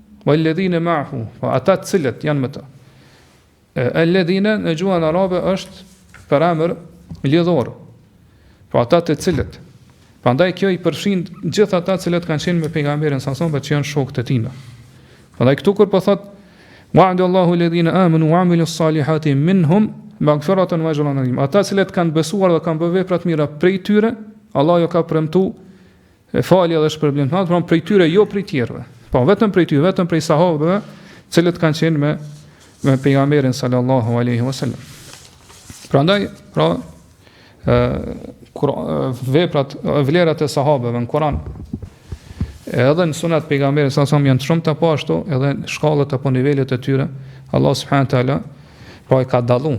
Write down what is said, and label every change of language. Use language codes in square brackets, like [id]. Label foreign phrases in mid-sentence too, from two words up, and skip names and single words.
[ar] والذين معه, [sq] po ata cilët janë me ta. alladhina në gjuhën arabe është për emër lidhor. Po ata të cilët. Prandaj kjo i përfshin gjithë ata të cilët kanë qenë me pejgamberin sa son, që janë shokët e tij. Prandaj këtu kur po thot [ar] وعد الله الذين آمنوا وعملوا الصالحات منهم مغفرة وأجرا عظيما. [sq] Ata të cilët kanë besuar dhe kanë bërë vepra të mira prej tyre, Allah ju ka premtuar falje dhe shpërblim të madh, por prej tyre jo prej tjerëve. Po vetëm prej tyre, vetëm prej sahabëve, të cilët kanë qenë me pejgamberin [ar] صلى الله عليه وسلم. [sq] Prandaj, veprat, vlerat e sahabëve në Kur'an, edhe në sunet pejgamberit sa janë shumë të ashtu, edhe shkallët apo nivelet e tyre, [ar] الله سبحانه تعالى [sq] i ka dalluar.